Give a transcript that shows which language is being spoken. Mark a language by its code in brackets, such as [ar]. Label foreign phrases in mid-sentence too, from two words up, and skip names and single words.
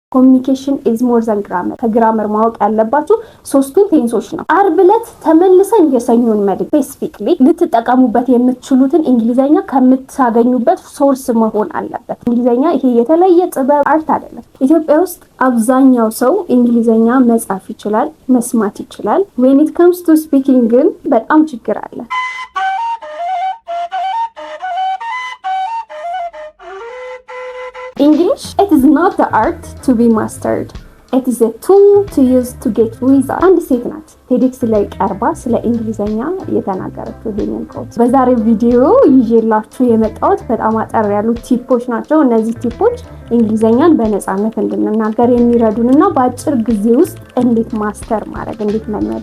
[en] communication is more than grammar። [am] ከግራመር ማወቅ ያለባችሁ ሶስቱን ቴንሶች ነው። ዓርብ ዕለት ተመልሰን የሰኞን መልእክት ስፔሲፊክሊ ልትጠቀሙበት የምትችሉትን እንግሊዘኛ ከምታገኙበት ሶርስ መሆን አለበት። እንግሊዘኛ ይሄ የተለየ ጥበብ አርት አይደለም። ኢትዮጵያ ውስጥ አብዛኛው ሰው እንግሊዘኛ መጻፍ ይችላል፣ መስማት ይችላል። [en] when it comes to speaking [am] ግን በጣም ችግር አለ። [en] English, it is not the art to be mastered. It is a tool to use to get results. [am] አንድ ሴት ናት ቴዲክስ ላይ ቀርባ ስለ እንግሊዘኛ የተናገረችው ይሄንን ኮት በዛሬው ቪዲዮ ይዤላችሁ የመጣሁት በጣም አጠር ያሉ ቲፖች ናቸው። እነዚህ ቲፖች እንግሊዘኛን በነፃነት እንድንናገር የሚረዱንና በአጭር ጊዜ ውስጥ እንዴት ማስተር ማድረግ እንዴት መልመድ